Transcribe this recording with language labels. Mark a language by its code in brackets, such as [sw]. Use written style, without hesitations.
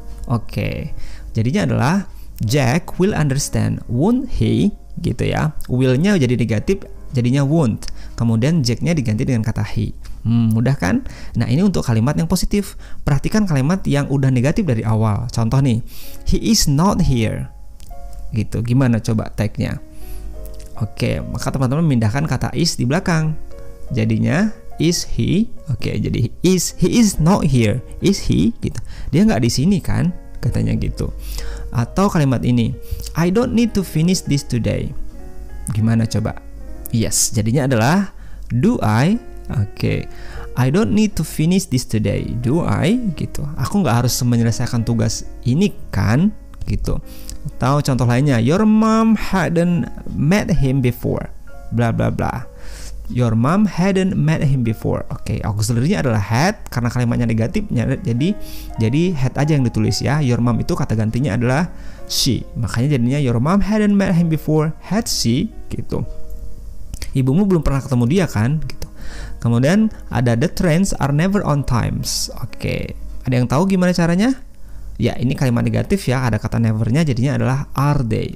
[id] Oke, jadinya adalah [en] Jack will understand, won't he? [id] Gitu ya. Will-nya jadi negatif, jadinya won't. Kemudian Jack-nya diganti dengan kata he. Mudah kan? Nah, ini untuk kalimat yang positif. Perhatikan kalimat yang udah negatif dari awal. Contoh nih, [en] he is not here. [id] Gitu. Gimana coba tag-nya? Oke, maka teman-teman memindahkan kata is di belakang. Jadinya is he? Oke, jadi [en] he is not here. Is he? [id] Gitu. Dia nggak di sini kan? Katanya gitu. Atau kalimat ini, [en] I don't need to finish this today. [id] Gimana coba? Yes, jadinya adalah [en] do I? [id] Oke. [en] I don't need to finish this today. Do I? Gitu. [id] Aku nggak harus menyelesaikan tugas ini kan? Gitu. Atau contoh lainnya, [en] your mom hadn't met him before. Bla bla bla. Your mom hadn't met him before. [id] Oke, auxiliary-nya adalah had karena kalimatnya negatif, jadi had aja yang ditulis ya. Your mom itu kata gantinya adalah she. Makanya jadinya [en] your mom hadn't met him before, had she gitu. [id] Ibumu belum pernah ketemu dia kan gitu. Kemudian ada [en] the trains are never on times. [id] Oke. Ada yang tahu gimana caranya? Ya, ini kalimat negatif ya, ada kata never-nya jadinya adalah [en] are they.